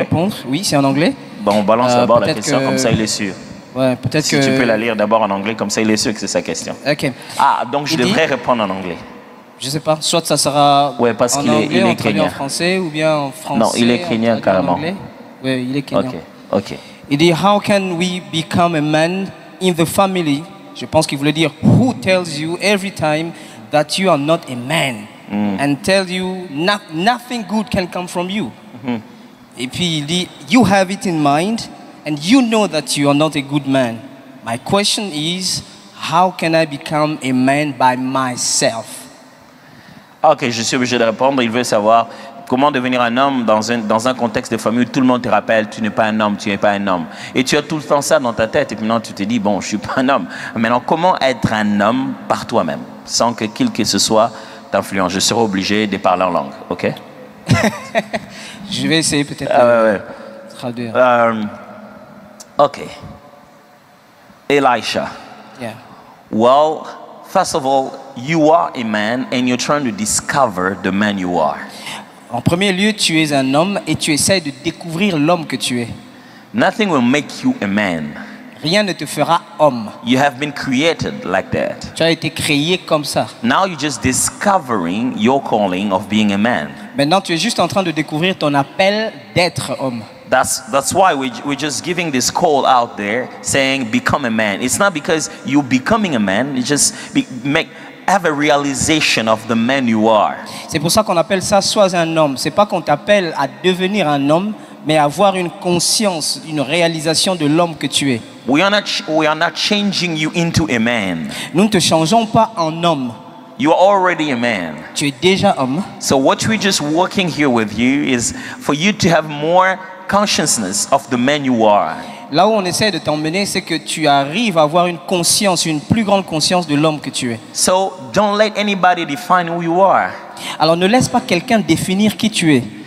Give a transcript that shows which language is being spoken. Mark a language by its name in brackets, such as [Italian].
[French] Répondre. Oui, c'est en anglais. Bon, on balance d'abord la question, comme ça il est sûr. Ouais, peut-être si tu peux la lire d'abord en anglais, comme ça il est sûr que c'est sa question. Ok. Ah, donc je devrais répondre en anglais. Je sais pas, soit ça sera ouais, parce en anglais, il est kenyan. En français ou bien en français. Non, il est kenyan carrément. Oui, il est kenyan. Ok. Il dit, [English] how can we become a man in the family? [French] Je pense qu'il voulait dire, [English] who tells you every time that you are not a man and tell you nothing good can come from you. [French] Et puis il dit, [English] you have it in mind and you know that you are not a good man. My question is, how can I become a man by myself? [French] Ok, je suis obligé de répondre. Il veut savoir comment devenir un homme dans un contexte de famille où tout le monde te rappelle, tu n'es pas un homme, tu n'es pas un homme. Et tu as tout le temps ça dans ta tête. Et puis maintenant, tu te dis, bon, je ne suis pas un homme. Maintenant, comment être un homme par toi-même, sans que qui que ce soit t'influence? Je serai obligé de parler en langue, ok? Je vais essayer peut-être de traduire. Ok. Elisha. [English] Yeah. Well, first of all, you are a man and you're trying to discover the man you are. [French] En premier lieu, tu es un homme et tu essaies de découvrir l'homme que tu es. [English] Nothing will make you a man. [French] Rien ne te fera homme. [English] You have been created like that. [French] Tu as été créé comme ça. [English] Now you're just discovering your calling of being a man. [French] Maintenant, tu es juste en train de découvrir ton appel d'être homme. [English] That's why we're just giving this call out there saying become a man. It's not because you're becoming a man, it's just have a realization of the man you are. [French] C'est pour ça qu'on appelle ça sois un homme. C'est pas qu'on t'appelle à devenir un homme, mais avoir une conscience, une réalisation de l'homme que tu es. [English] We are not changing you into a man. [French] Nous ne te changeons pas en homme. [English] You are already a man. [French] Tu es déjà homme. [English] So what we're just working here with you is for you to have more consciousness of the man you are. [French] Là où on essaie de t'emmener, c'est que tu arrives à avoir une conscience, une plus grande conscience de l'homme que tu es. [English] So don't let anybody define who you are. [French] Alors ne laisse pas quelqu'un définir qui tu es.